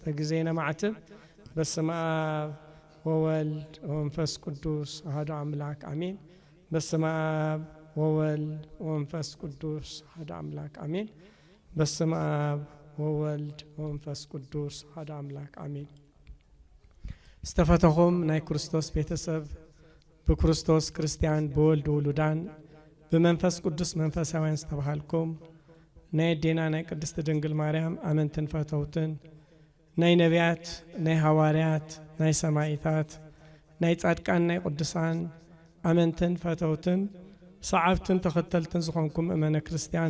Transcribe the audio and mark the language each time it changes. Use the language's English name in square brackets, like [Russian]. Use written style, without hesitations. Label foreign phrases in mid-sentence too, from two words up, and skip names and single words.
[Tigrinya] ጊዜ ነማዕትብ [Geez] በስመ አብ ወወልድ ወመንፈስ ቅዱስ አሐዱ አምላክ አሜን። በስመ አብ ወወልድ ወመንፈስ ቅዱስ አሐዱ አምላክ አሜን። በስመ አብ ወወልድ ወመንፈስ ቅዱስ አሐዱ አምላክ አሜን። [Tigrinya] ዝተፈተኹም ናይ ክርስቶስ ቤተሰብ በክርስቶስ ክርስቲያን በወልድ ውሉዳን በመንፈስ ቅዱስ መንፈሳውያን ዝተባሃልኩም ናይ ዴና ናይ ቅድስት ድንግል ማርያም አመንትን ፈተውትን ናይ ነቢያት ናይ ሐዋርያት ናይ ሰማዕታት ናይ ጻድቃን ናይ ቅዱሳን አመንትን ፈተውትን ሰዓብትን ተኸተልትን ዝኾንኩም እመነ ክርስቲያን